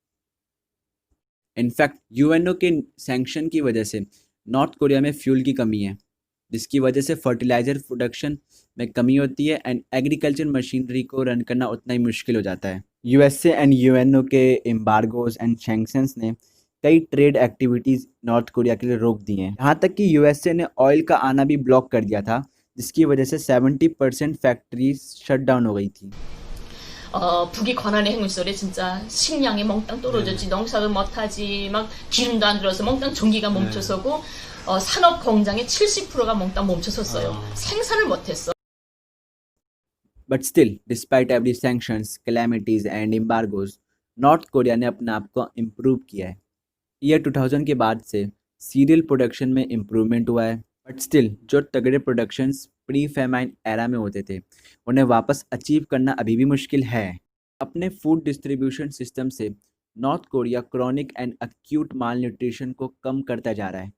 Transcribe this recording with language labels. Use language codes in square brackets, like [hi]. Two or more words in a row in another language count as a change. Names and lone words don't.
[hi] इनफैक्ट UNO के सैंक्शन की वजह से नॉर्थ कोरिया में फ्यूल की कमी है, जिसकी वजह से [en] fertilizer production [hi] में कमी होती है [en] and agriculture machinery [hi] को रन करना उतना ही मुश्किल हो जाता है। USA एंड UNO के [en] embargoes and sanctions [hi] ने कई [en] trade activities [hi] नॉर्थ कोरिया के लिए रोक दी हैं। यहाँ तक कि USA ने ऑयल का आना भी ब्लॉक कर दिया था, जिसकी वजह से 70% फैक्ट्रीज [en] shut down [hi] हो गई थी। [ko] 북이 권한의 행위설에 진짜 식량이 몽땅 떨어졌지, 농사도 못하지, 막 기름도 안 들어서 몽땅 전기가 멈춰서고 산업 공장의 70%가 몽땅 멈춰섰어요. 생산을 못했어. [en] but still despite every sanctions, calamities and embargoes, [hi] नॉर्थ कोरिया ने अपने आप को इम्प्रूव किया है। ईयर 2000 के बाद से [en] cereal production [hi] में इम्प्रूवमेंट हुआ है, [en] but still [hi] जो तगड़े प्रोडक्शंस [en] pre famine era [hi] में होते थे उन्हें वापस अचीव करना अभी भी मुश्किल है। अपने [en] food distribution system [hi] से नॉर्थ कोरिया [en] chronic and acute malnutrition [hi] को कम करता जा रहा है।